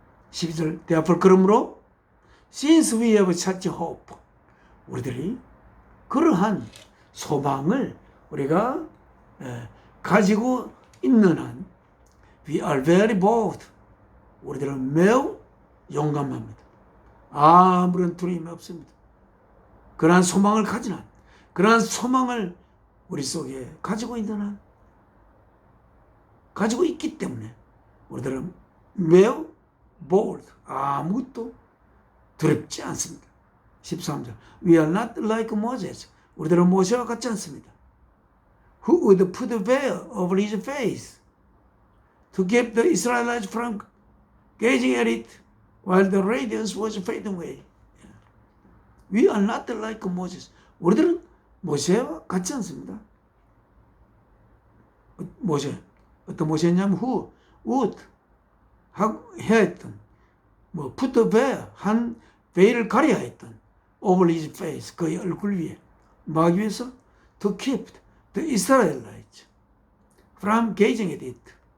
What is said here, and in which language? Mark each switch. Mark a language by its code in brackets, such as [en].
[en] 12절 therefore [ko] 그러므로 [en] since we have such hope. [ko] 우리들이 그러한 소망을 우리가 가지고 있는 한 [en] we are very bold. [ko] 우리들은 매우 용감합니다. 아무런 두려움이 없습니다. 그러한 소망을 가진 한, 그러한 소망을 우리 속에 가지고 있는 한, 가지고 있기 때문에 우리들은 매우 bold, 아무것도 두렵지 않습니다. [en] 13절 We are not like Moses. [ko] 우리들은 모세와 같지 않습니다. [en] Who would put a veil over his face to keep the Israelites from gazing at it while the radiance was fading away. We are not like Moses. [ko] 우리들은 모세와 같지 않습니다. 모세, 어떤 모세냐면 [en] who would [ko] 했던 [en] put a veil, [ko] 한 베일을 가려야 했던 [en] over his face, [ko] 그의 얼굴 위에 막기 위해서 [en] to keep the Israelites from gazing at it.